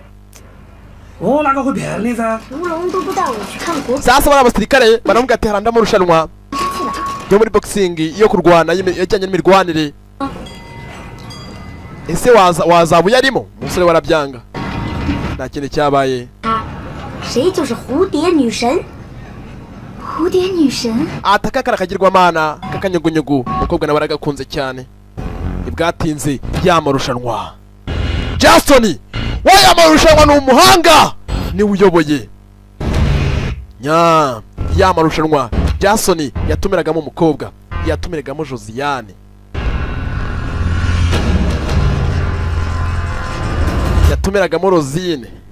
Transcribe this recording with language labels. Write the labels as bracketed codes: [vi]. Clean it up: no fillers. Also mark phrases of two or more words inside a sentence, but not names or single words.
[rw] sasa bara abasirikare baramubwira ati haranda murushanwa yo muri boxing yo kurwana yajyanye n'imirwanire ese wazabu yarimo umusore warabyanga nta kindi cyabaye [zh] 谁就是蝴蝶女神？蝴蝶女神 [rw] ataka karakagirwa mana kakanyugunyugu umukobwa nawe aragakunze cyane ibwatinze yamarushanwa Jason waya marushanwa ni umuhanga ni uyoboye nya yamarushanwa Jason yatumiragamo umukobwa yatumiragamo Josiane yatumiragamo Rosine